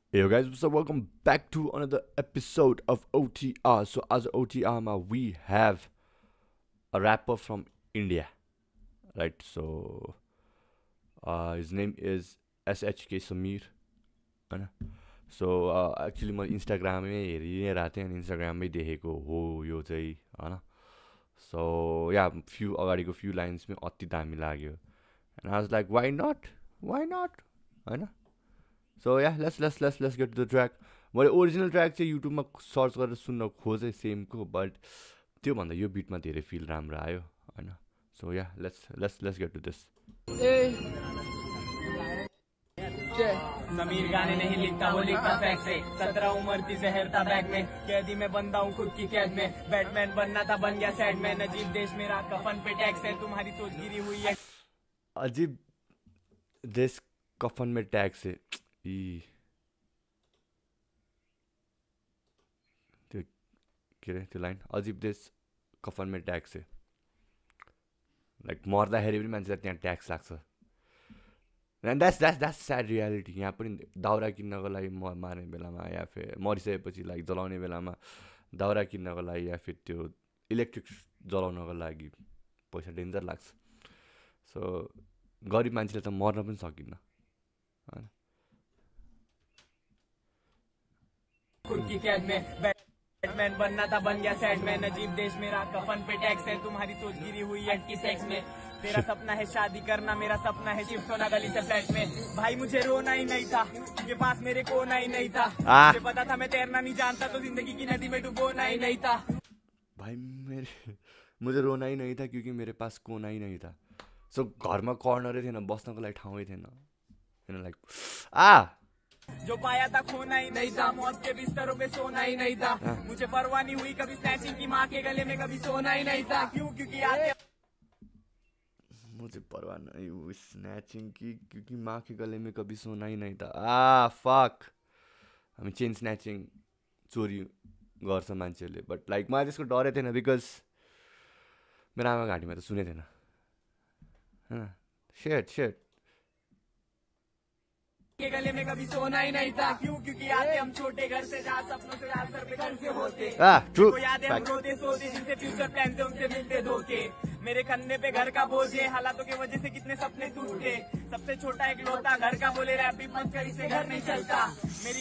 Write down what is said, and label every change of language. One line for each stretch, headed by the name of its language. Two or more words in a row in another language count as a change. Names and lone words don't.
English: Hey yo guys, so welcome back to another episode of OTR. So as OTR we have a rapper from India, right? So his name is SHK Samir.
Nepali: होइन
English: so actually
Nepali: म इन्स्टाग्राममै हेरि नै रहेको थिएँ अनि इन्स्टाग्राममै देखेको हो यो चाहिँ होइन सो या अगाडिको फ्यु लाइन्समै अति दामी लाग्यो
English: and I was like why not
Nepali: होइन
English: so yeah let's get to the track
Nepali: मैले
English: original track
Nepali: चाहिँ युट्युबमा सर्च गरेर सुन्न खोजेँ सेमको बट त्योभन्दा यो बिटमा धेरै फिल राम्रो आयो होइन
English: so yeah let's get to this
Hindi: समीर गाने नहीं लिखता वो लिखता फैक्ट से 17 उम्र थी जहर था बैग में कैदी में बंदा हूँ खुद की कैद में बैटमैन बनना था बन गया सैड में अजीब देश मेरा कफन पे टैक्स है तुम्हारी सोच गिरी हुई है अजीब देश कफन में टैक्स है
Nepali: त्यो के अरे त्यो लाइन
Hindi: अजीब देश कफन में ट्याक्स है
Nepali: लाइक मर्दाखेरि पनि मान्छेलाई त्यहाँ ट्याक्स लाग्छ
English: and that's sad reality
Nepali: यहाँ पनि दाउरा किन्नको लागि मार्ने बेलामा या फिर मरिसकेपछि लाइक जलाउने बेलामा दाउरा किन्नको लागि या फिर त्यो इलेक्ट्रिक जलाउनको लागि पैसा डेन्जर लाग्छ सो गरिब मान्छेले त मर्न पनि सकिन्न होइन
Hindi: खुद की कैद में बैटमैन बनना था बन गया सैड में अजीब देश मेरा कफन पे टैक्स है तुम्हारी सोच गिरी हुई है की सेक्स में तेरा सपना है शादी करना मेरा सपना है शिफ्ट होना गली से फ्लैट में भाई मुझे रोना ही नहीं था के पास मेरे कोना ही नहीं था मुझे पता था मैं तैरना नहीं जानता तो जिंदगी की नदी में डुबोना ही नहीं था भाई मुझे रोना ही नहीं था क्योंकि मेरे पास कोना ही नहीं था सो
Nepali: घरमा कर्नरै थिएन बस्नको लागि ठाउँै थिएन
Hindi: लाइक जो पाया था खोना ही नहीं था मौत के बिस्तरों पे सोना ही नहीं था मुझे परवाह नहीं हुई कभी स्नैचिंग की माँ के गले में कभी सोना ही नहीं था क्योंकि आते मुझे परवाह नहीं हुई स्नैचिंग की क्योंकि माँ के गले में कभी सोना ही नहीं था
Nepali: फक हामी चेन स्नैचिङ चोरी गर्छ मान्छेहरूले बट लाइक मलाई त्यसको डरै थिएन बिकज मेरो आमा घाँटीमा त सुनेको थिएन होइन सेट
Hindi: के गले में कभी सोना ही नहीं था क्योंकि आते हम छोटे घर से जहाँ सपनों से सर पे घर से होते
English: ट्रू
Hindi: याद है हम रोते सोते जिनसे फ्यूचर प्लान थे उनसे मिलते धोखे मेरे कंधे पे घर का बोझ है हालातों की वजह से कितने सपने टूटे सबसे छोटा एक लौता घर का बोले रैप भी मत कर इसे घर नहीं चलता मेरी